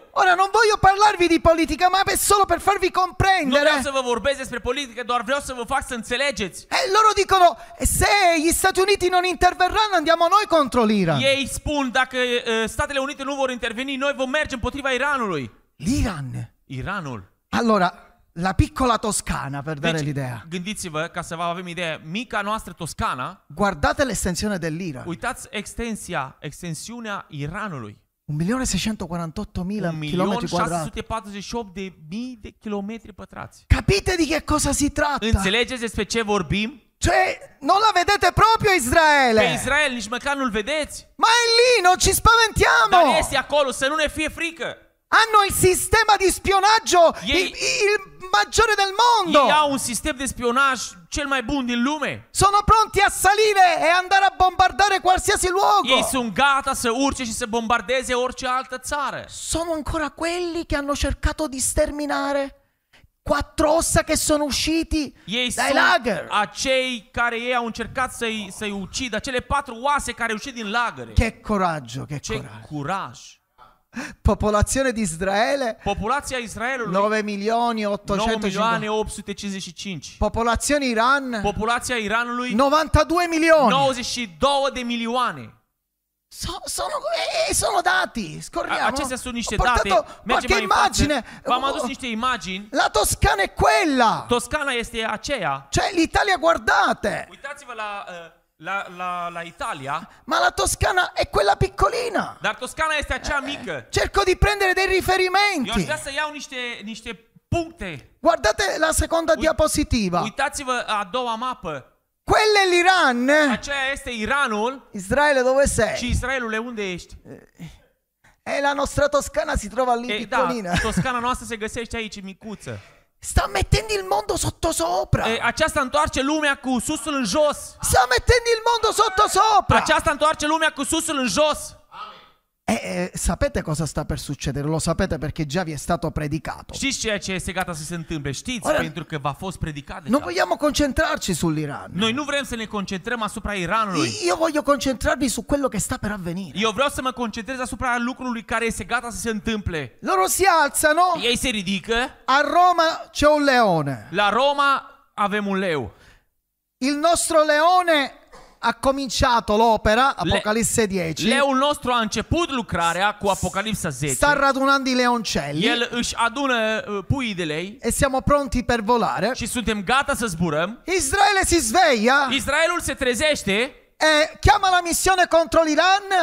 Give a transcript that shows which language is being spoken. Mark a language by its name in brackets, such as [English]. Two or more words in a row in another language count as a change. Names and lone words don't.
[Italian] Ora non voglio parlarvi di politica, ma è solo per farvi [Romanian] Nu vreau [Italian] comprendere. [Romanian] să vă vorbesc despre politică, doar vreau să vă fac să înțelegeți. [Italian] E loro dicono se gli Stati Uniti non interverranno andiamo noi contro l'Iran. [Romanian] Ei spun dacă Statele Unite nu vor interveni, noi vom merge împotriva Iranului. [Italian] L'Iran. [Romanian] Iranul. [Italian] Allora, la piccola Toscana, per dare [Romanian] Deci, [Italian] l'idea. [Romanian] gândiți-vă, ca să vă avem idee, mica noastră Toscana, [Italian] Guardate l'estensione dell'Iran. [Romanian] uitați extensiunea Iranului. [Italian] 1.648.000 km quadrati. [Romanian] 1.648.000 de kilometri pătrați. [Italian] Capite di che cosa si tratta? [Romanian] Înțelegeți despre ce vorbim? [Italian] Cioè, non la vedete proprio [Romanian] Pe [Italian] Israele. [Romanian] Israel nici măcar nu-l vedeți. [Italian] Ma è lì, non ci spaventiamo. [Romanian] Dar este acolo, să nu ne fie frică. [Italian] Hanno il sistema di spionaggio il maggiore del mondo. [Romanian] Ei au un sistem de spionaj cel mai bun din lume. [Italian] Sono pronti a salire e andare a bombardare qualsiasi [Romanian] Ei [Italian] luogo. [Romanian] sunt gata să urce și să bombardeze orice altă țară. [Italian] Sono ancora quelli che hanno cercato di sterminare 4 ossa che sono usciti [Romanian] Ei [Italian] dai [Romanian] sunt [Italian] lager. [Romanian] acei care ei au încercat să-i ucidă, cele 4 oase care au ieșit din lagăre. [Italian] Che coraggio, che [Romanian] Ce [Italian] coraggio. [Romanian] curaj! [Italian] Popolazione di Israele [Romanian] Populația Israelului [Italian] 9.855.000. [Romanian] 9.855. [Italian] Popolazione Iran [Romanian] Populația Iranului [Italian] 92 milioni. [Romanian] 92 de milioane. [Italian] Sono dati, scorriamo. [Romanian] Acestea sunt niște [Italian] Ho portato [Romanian] date. Mergem [Italian] qualche [Romanian] mai în față. [Italian] immagine. [Romanian] V-am adus niște imagini. [Italian] La Toscana è quella. [Romanian] Toscana este aceea. [Italian] Cioè l'Italia, guardate. [Romanian] Uitați-vă la Italia. [Italian] Ma la Toscana è quella piccolina. [Romanian] Dar Toscana este acea mică. [Italian] Cerco di prendere dei [Romanian] Eu aș [Italian] riferimenti. [Romanian] vrea să iau niște puncte. [Italian] Guardate la seconda diapositiva. [Romanian] Uitați-vă a doua mapă. [Italian] Quella è l'Iran. [Romanian] Aceea este Iranul. [Italian] Israele dove sei? [Romanian] Și Israelule, unde ești? [Italian] E la nostra Toscana si trova lì [Romanian] Da, [Italian] piccolina. [Romanian] Toscana noastră se găsește aici, micuță. [Italian] Sta mettendo il mondo sottosopra. [Romanian] Aceasta întoarce lumea cu susul în jos. [Italian] Sta mettendo il mondo sottosopra. [Romanian] Aceasta întoarce lumea cu susul în jos. [Italian] Sapete cosa sta per succedere? Lo sapete perché già vi è stato predicato. [Romanian] Știți ceea ce este gata să se întâmple? Știți? [Italian] Ora, [Romanian] Pentru că v-a fost predicat deja. [Italian] Non vogliamo concentrarci sull'Iran. [Romanian] Noi nu vrem să ne concentrăm asupra Iranului. [Italian] Io voglio concentrarmi su quello che sta per avvenire. [Romanian] Eu vreau să mă concentrez asupra lucrului care este gata să se întâmple. [Italian] Loro si alzano. [Romanian] Ei se ridică. [Italian] A Roma c'è un leone. [Romanian] La Roma avem un leu. [Italian] Il nostro leone ha cominciato l'opera, Apocalisse 10. [Romanian] Leul nostru a început lucrarea cu Apocalipsa 10. [Italian] Sta radunando i leoncelli. [Romanian] El își adună puii de lei. [Italian] E siamo pronti per volare. [Romanian] Și suntem gata să zburăm. [Italian] Israele si sveglia. [Romanian] Israelul se trezește. [Italian] E chiama la missione contro l'Iran.